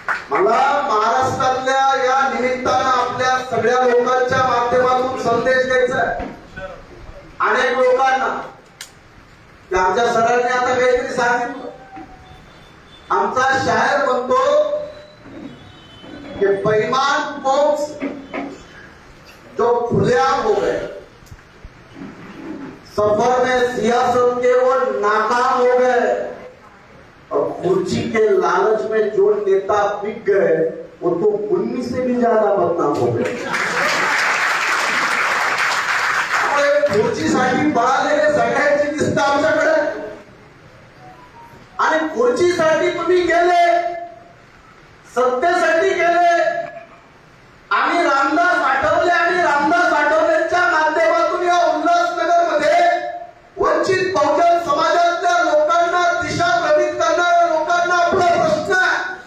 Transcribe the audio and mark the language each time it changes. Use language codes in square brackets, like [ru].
[mr] मला महाराष्ट्रातल्या या निमित्तानं आपल्या सगळ्या लोकांच्या माध्यमातून संदेश द्यायचा आहे अनेक लोकांना. आमच्या सरांनी आता काहीतरी सांगितलं. आमचा शायर म्हणतो कि [hi] बेईमान फोक्स जो खुलेआम हो गए, सफर में सियासत के वो नाकाम हो गए, और कुर्सी के लालच में जो नेता बिक गए वो तो 19 से भी ज्यादा बदनाम हो गए. [mr] खुर्चीसाठी पळालेले सगळ्यांची लिस्ट आमच्याकडे, आणि खुर्चीसाठी तुम्ही गेले, सत्तेसाठी गेले. आम्ही रामदास आठवले आणि रामदास आठवलेंच्या माध्यमातून या उल्हासनगर मध्ये वंचित बहुजन समाजातल्या लोकांना दिशा भ्रमित करणाऱ्या लोकांना आपला प्रश्न आहे.